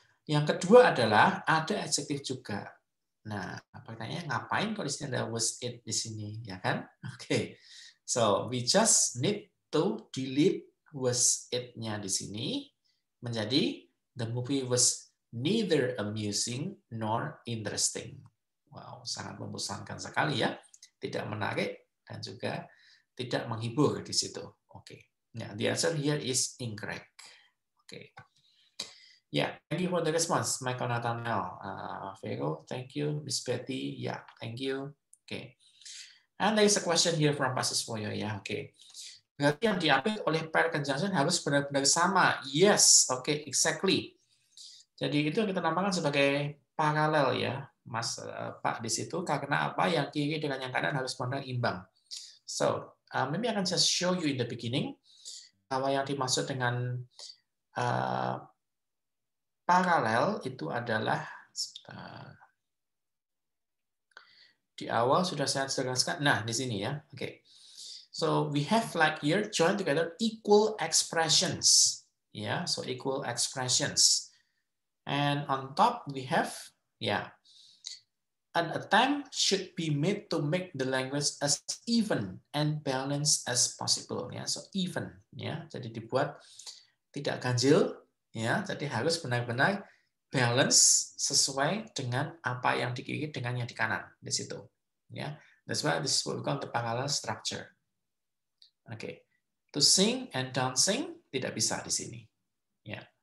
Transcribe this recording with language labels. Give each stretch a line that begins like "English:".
Indonesian: Yang kedua adalah ada adjective juga. Nah, pertanyaannya ngapain kalau di sini ada
English: was it
Indonesian: di sini, ya kan?
English: Oke, so we just need to delete was it-nya
Indonesian: di sini menjadi
English: the movie was neither amusing nor interesting.
Indonesian: Wow, sangat membosankan sekali ya, tidak menarik dan juga tidak menghibur di situ.
English: Oke, yeah, the answer here is incorrect. Okay. Yeah, thank you for the response, Michael Nathanael. Vero, thank you. Miss Betty, yeah, thank you. Okay. And there is a question here from Pak Siswoyo, ya. Oke.
Indonesian: Berarti yang diambil oleh paired conjunction harus benar-benar sama.
English: Yes, okay, exactly.
Indonesian: Jadi itu kita namakan sebagai paralel ya, Mas Pak di situ. Karena apa? Yang kiri dengan yang kanan harus benar imbang.
English: So, maybe I can just show you in the beginning
Indonesian: bahwa yang dimaksud dengan paralel itu adalah di awal sudah saya jelaskan. Nah, di sini ya. Oke. Okay.
English: So we have like here join together equal expressions. Yeah, so equal expressions. And on top we have an attempt should be made to make the language as even and balanced as possible. Ya, so even ya.
Indonesian: Jadi dibuat tidak ganjil. Ya, jadi harus benar-benar balance sesuai dengan apa yang di kiri dengan yang di kanan di situ. Ya,
English: that's why this is what we call the parallel structure.
Indonesian: Oke, itu
English: To sing and dancing
Indonesian: tidak bisa di sini. Ya.